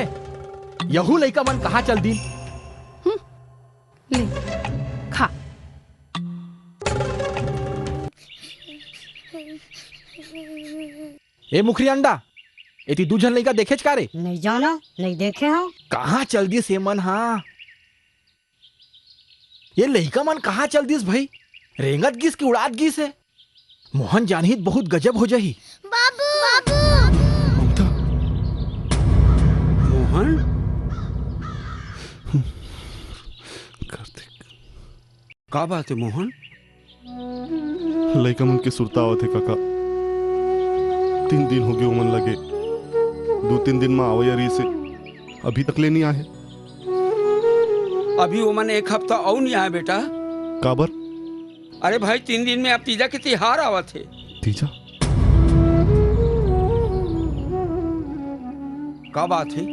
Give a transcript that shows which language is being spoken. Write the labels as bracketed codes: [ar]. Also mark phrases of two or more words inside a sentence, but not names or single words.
[hne] यहू लइका मन कहाँ चल दिन ले खा। ए मुखरी अंडा एती दूजन लइका देखे का रे? नहीं जाना नहीं देखे हो। कहाँ चल दिस ये मन हाँ ये लइका मन कहाँ चल दिस भाई रेंगत गिस की उड़ात गिस है। मोहन जानहित बहुत गजब हो जाही। बाबू बाबू मोहन का बात है मोहन? लइका मन के सुरता आवत है काका 3 दिन हो गए उमन लगे 2-3 दिन में आवयरी से अभी तक ले नहीं आए। अभी वो मन 1 हफ्ता और नहीं आया बेटा। काबर? अरे भाई 3 दिन में अब तीजा के तिहार आवा थे। तीजा का बात है?